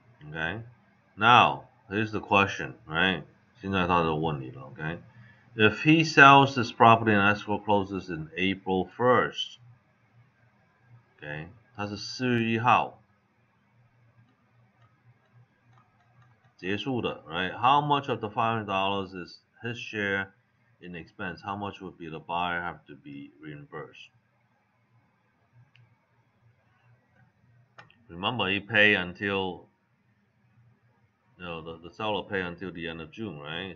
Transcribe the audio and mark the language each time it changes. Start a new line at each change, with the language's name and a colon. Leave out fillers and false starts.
English: Okay, now here's the question, right?
Chinese: 现在他就问你了 ，OK?
English: If he sells this property and escrow closes in April 1st, okay?
Chinese: 它是4月1号结束的 right?
English: How much of the $500 is his share in expense? How much would be the buyer have to be reimbursed? Remember, he pay until, the seller pay until the end of June, right?